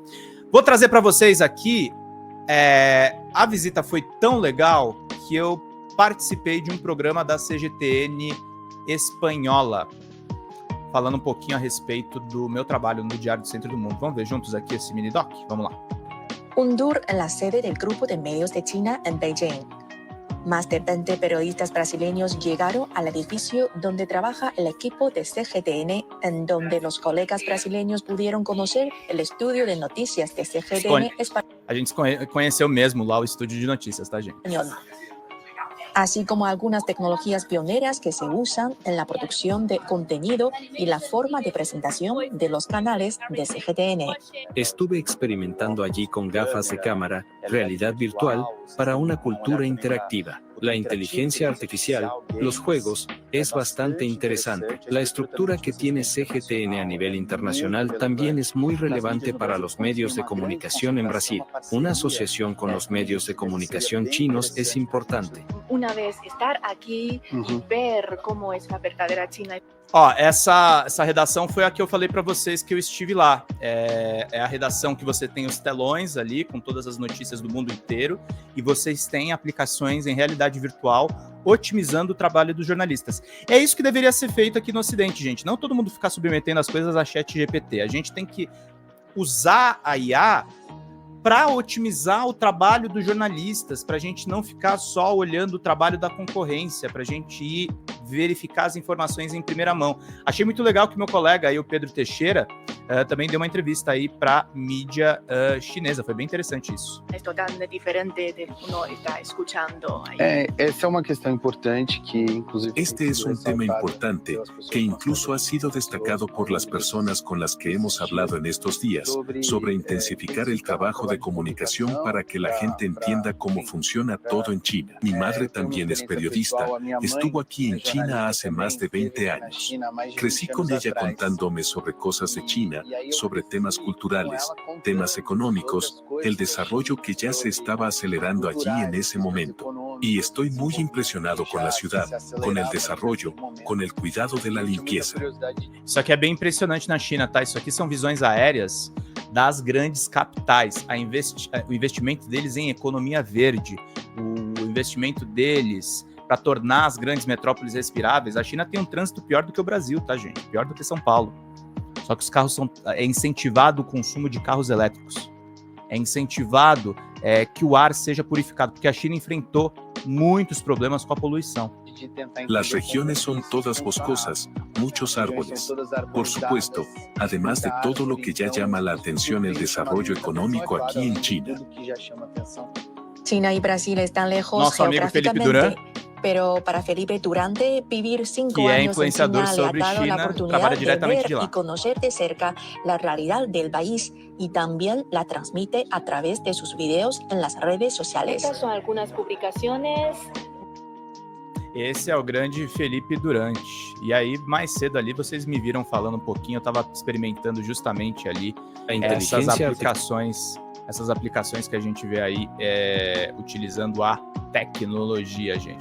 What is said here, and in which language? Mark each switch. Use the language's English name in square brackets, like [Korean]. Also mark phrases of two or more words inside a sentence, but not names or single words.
[Portuguese] Vou trazer para vocês aqui, a visita foi tão legal que eu participei de um programa da CGTN espanhola, falando um pouquinho a respeito do meu trabalho no Diário do Centro do Mundo. Vamos ver juntos aqui esse mini doc? Vamos lá. [Spanish] Un tour en la sede del Grupo de Medios de China en Beijing. Más de 20 periodistas brasileños llegaron al edificio donde trabaja el equipo de CGTN, en donde los colegas brasileños pudieron conocer el estudio de noticias de CGTN [Portuguese] A gente conheceu mesmo lá o estúdio de notícias, tá, gente? [Spanish] español, así como algunas tecnologías pioneras que se usan en la producción de contenido y la forma de presentación de los canales de CGTN. Estuve experimentando allí con gafas de cámara, realidad virtual, para una cultura interactiva. La inteligencia artificial, los juegos, es bastante interesante. La estructura que tiene CGTN a nivel internacional también es muy relevante para los medios de comunicación en Brasil. Una asociación con los medios de comunicación chinos es importante. Una vez estar aquí y ver cómo es la verdadera China. [Portuguese] Ó, essa redação foi a que eu falei para vocês que eu estive lá. É a redação que você tem os telões ali, com todas as notícias do mundo inteiro, e vocês têm aplicações em realidade virtual, otimizando o trabalho dos jornalistas. É isso que deveria ser feito aqui no Ocidente, gente. Não todo mundo ficar submetendo as coisas a ChatGPT. A gente tem que usar a IA para otimizar o trabalho dos jornalistas, para a gente não ficar só olhando o trabalho da concorrência, para a gente ir verificar as informações em primeira mão. Achei muito legal que meu colega aí, o Pedro Teixeira, também deu uma entrevista aí para mídia chinesa. Foi bem interessante isso. [Spanish] Es totalmente diferente de uno está escuchando ahí. [Portuguese] Essa é uma questão importante que, inclusive... [Spanish] Este es un tema importante que incluso ha sido destacado por las personas con las que hemos hablado en estos días sobre intensificar el trabajo de comunicación para que la gente entienda cómo funciona todo en China. Mi madre también es periodista, estuvo aquí en China hace más de 20 años. Crecí con ella contándome sobre cosas de China, sobre temas culturales, temas económicos, el desarrollo que ya se estaba acelerando allí en ese momento. Y estoy muy impresionado con la ciudad, con el desarrollo, con el cuidado de la limpieza. [Portuguese] Isso aqui é bem impressionante na China, tá? Isso aqui são visões aéreas das grandes capitais, o investimento deles em economia verde, o investimento deles para tornar as grandes metrópoles respiráveis. A China tem um trânsito pior do que o Brasil, tá, gente? Pior do que São Paulo. Só que os carros é incentivado o consumo de carros elétricos. É incentivado que o ar seja purificado, porque a China enfrentou muitos problemas com a poluição. [Spanish] Las regiones son todas boscosas, muchos árboles. Por supuesto, además de todo lo que ya llama la atención el desarrollo económico aquí en China. China y Brasil están lejos [Portuguese] Nosso amigo Felipe Duran, [Spanish] pero para Felipe Durante, vivir 5 [Portuguese] que é [Spanish] años en [Portuguese] influenciador [Spanish] China le ha [Portuguese] sobre [Spanish] dado la [Portuguese] China, [Spanish] oportunidad [Portuguese] trabalha [Spanish] de [Portuguese] diretamente [Spanish] ver [Portuguese] de lá. [Spanish] y conocer de cerca la realidad del país y también la transmite a través de sus videos en las redes sociales. Estas son algunas publicaciones. [Portuguese] Esse é o grande Felipe Durante. E aí, mais cedo ali, vocês me viram falando um pouquinho, eu estava experimentando justamente ali [Spanish] La [Portuguese] essas [Spanish] inteligencia [Portuguese] aplicações que a gente vê aí utilizando a tecnologia, gente.